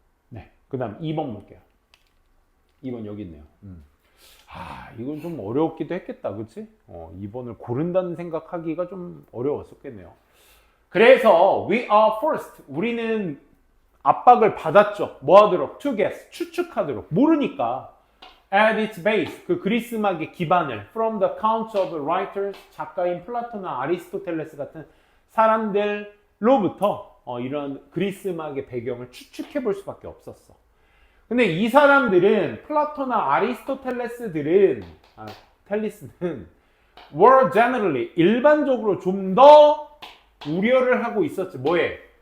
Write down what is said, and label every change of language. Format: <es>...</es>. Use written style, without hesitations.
<ko>네, 그 다음 2번 볼게요. 2번 여기 있네요. 이건 좀 어려웠기도 했겠다. 그치? 2번을 고른다는 생각하기가 좀 어려웠었겠네요. 그래서</ko> <en>we are forced.</en> <ko>우리는 압박을 받았죠. 뭐 하도록?</ko> <en>to guess.</en> <ko>추측하도록. 모르니까.</ko> <en>at its base.</en> <ko>그 그리스 음악의 기반을</ko> <en>from the accounts of writers.</en> <ko>작가인 플라톤과 아리스토텔레스 같은 사람들로부터 이런 그리스 음악의 배경을 추측해 볼 수밖에 없었어. 근데 이 사람들은 플라톤과 아리스토텔레스들은 텔리스는</ko> <en>were generally</en> <ko>일반적으로 좀 더 우려를 하고 있었지. 뭐에?</ko>